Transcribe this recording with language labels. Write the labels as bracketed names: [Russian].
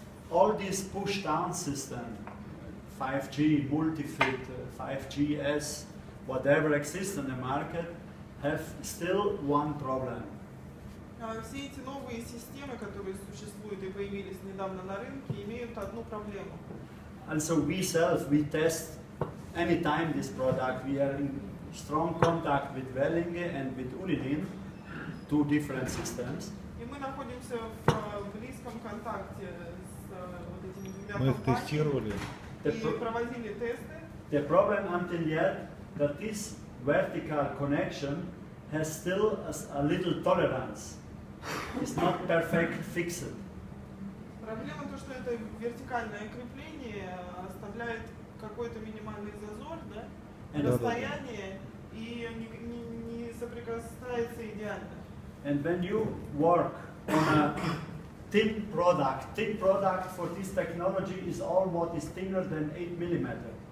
[English] All these push down system, 5G, multi-fit, 5Gs, whatever exists in the market, have still one problem. [Russian] Все эти новые системы, которые существуют и появились недавно на рынке, имеют одну проблему. [English] And so we test anytime this product. We are in strong contact with Wellinge and with Unilin, two different systems. [Russian] И мы находимся в близком контакте с вот этими двумя Мы их компаниями тестировали. и проводили тесты. [English] The problem until yet that this vertical connection has still a little tolerance. It's not perfect fixed. [Russian] Проблема то, что это вертикальное крепление оставляет какой-то минимальный зазор, да, расстояние и не соприкасается идеально. [English] And when you work on a thin product for this technology is all what is thinner than 8 millimeter.